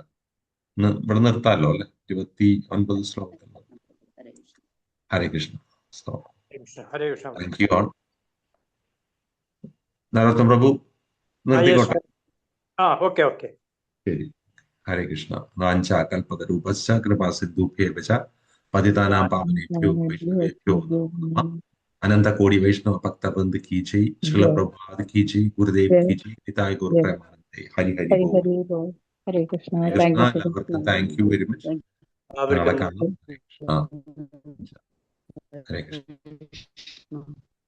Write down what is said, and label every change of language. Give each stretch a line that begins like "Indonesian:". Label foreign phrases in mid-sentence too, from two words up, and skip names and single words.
Malayalam: ഇവിടെ നിർത്താമല്ലോ അല്ലെ? 29 ശ്ലോകത്തിൽ. ഹരേ കൃഷ്ണ.
English: thank you all.
Malayalam: നരോത്തം പ്രഭു നിർത്തിക്കോട്ടെ. ഓക്കെ.
Sanskrit: ശരി. ഹരേ കൃഷ്ണ. വാഞ്ചാ കൽപതരൂപശ്ച കൃപാ സിന്ധുഭ്യേവച പതിതാനാം പാവനേഭ്യോ വൈഷ്ണവേഭ്യോ നമഃ.
Hindi: अनंत कोटि वैष्णव भक्त वृंद की जय. श्रील प्रभुपाद की जय. गुरुदेव की जय. निताय गौर प्रेमानंदे. हरि हरि बोल. हरे कृष्ण.
English: thank you very much.
Malayalam: നാളെ കാണാം. ഹരേ കൃഷ്ണ.